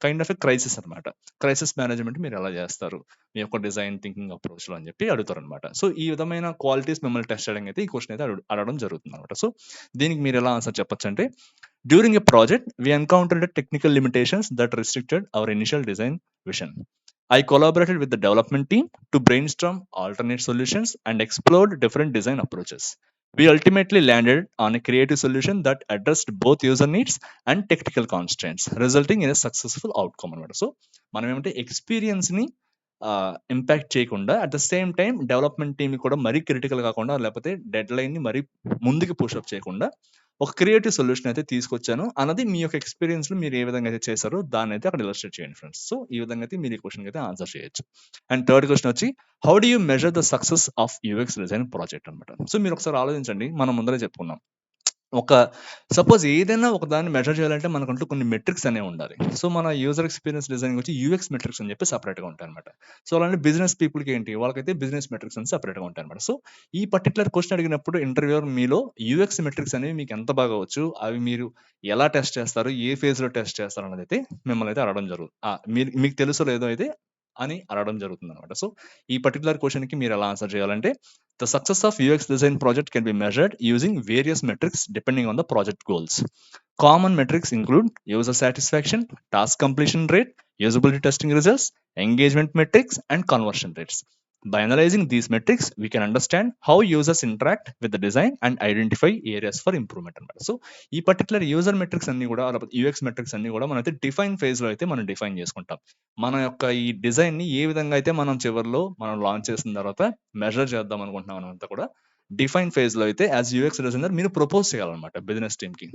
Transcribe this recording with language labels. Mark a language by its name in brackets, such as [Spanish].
[Telugu] Kind of a crisis అనమాట. Crisis management మీరు ఎలా చేస్తారు? మీ యొక్క డిజైన్ థింకింగ్ అప్రోచ్‌లో అని చెప్పి అడుగుతారనమాట. సో, ఈ విధమైన క్వాలిటీస్ మిమ్మల్ని టెస్ట్ చేయడానికి అయితే ఈ క్వెషన్ అయితే అడగడం జరుగుతుందనమాట. సో, దీనికి మీరు ఎలా answer చెప్పొచ్చంటే [English] During a project we encountered technical limitations that restricted our initial design vision. I collaborated with the development team to brainstorm alternate solutions and explored different design approaches. We ultimately landed on a creative solution that addressed both user needs and technical constraints, resulting in a successful outcome అనమాట. [Telugu] So, మనం ఏమంటే ఎక్స్‌పీరియన్స్‌ని impact చేయకుండా [English] at the same time [Telugu] development టీమ్‌ని కూడా మరీ critical కాకుండా లేకపోతే డెడ్‌లైన్‌ని మరీ ముందుకు పుషప్ చేయకుండా ఒక క్రియేటివ్ సొల్యూషన్ అయితే తీసుకొచ్చాను అన్నది మీ యొక్క ఎక్స్‌పీరియన్స్‌లో మీరు ఏ విధంగా అయితే చేశారో దాన్నైతే అక్కడ ఇలస్ట్రేట్ చేయండి ఫ్రెండ్స్. సో, ఈ విధంగా అయితే మీరు ఈ క్వెషన్‌కి అయితే ఆన్సర్ చేయొచ్చు. అండ్ థర్డ్ క్వెషన్ వచ్చి [English] how do you measure the success of UX design project [Telugu] అనమాట. సో, మీరు ఒకసారి ఆలోచించండి. మనం ముందరే చెప్పుకున్నాం. ఒక సపోజ్ ఏదైనా ఒక దాన్ని మెజర్ చేయాలంటే మనకంటూ కొన్ని మెట్రిక్స్ అనేవి ఉండాలి. సో, మన యూజర్ ఎక్స్‌పీరియన్స్ డిజైనింగ్ వచ్చి యూఎక్స్ మెట్రిక్స్ అని చెప్పి సెపరేట్‌గా ఉంటాయన్నమాట. సో, అలానే బిజినెస్ పీపుల్‌కి ఏంటి వాళ్ళకైతే బిజినెస్ మెట్రిక్స్ అని సెపరేట్‌గా ఉంటాయన్నమాట. సో, ఈ పర్టిక్యులర్ క్వెషన్ అడిగినప్పుడు ఇంటర్వ్యూయర్ మీలో యూఎక్స్ మెట్రిక్స్ అనేవి మీకు ఎంత బాగా వచ్చు, అవి మీరు ఎలా టెస్ట్ చేస్తారు, ఏ ఫేజ్‌లో టెస్ట్ చేస్తారు అన్నదైతే మిమ్మల్ని అయితే అడగడం మీకు తెలుసో లేదో అయితే అని అడగడం జరుగుతుందన్నమాట. సో, ఈ పర్టిక్యులర్ క్వెషన్‌కి మీరు ఎలా ఆన్సర్ చేయాలంటే [English] the success of UX design project can be measured using various metrics depending on the project goals. Common metrics include user satisfaction, task completion rate, usability testing results, engagement metrics, and conversion rates. By analyzing these metrics, we can understand how users interact with the design and identify areas for improvement. [Telugu] So, ఈ particular user metrics అన్ని కూడా UX metrics అన్ని కూడా మనం అయితే define phase లో అయితే మనం డిఫైన్ చేసుకుంటాం. మన యొక్క ఈ డిజైన్ ని ఏ విధంగా అయితే మనం చివర్లో మనం లాంచ్ చేసిన తర్వాత మెజర్ చేద్దాం అనుకుంటున్నాం అంతా కూడా డిఫైన్ ఫేజ్‌లో అయితే యాస్ యూఎక్స్ డిజైనర్ మీరు ప్రపోజ్ చేయాలన్నమాట బిజినెస్ టీమ్‌కి.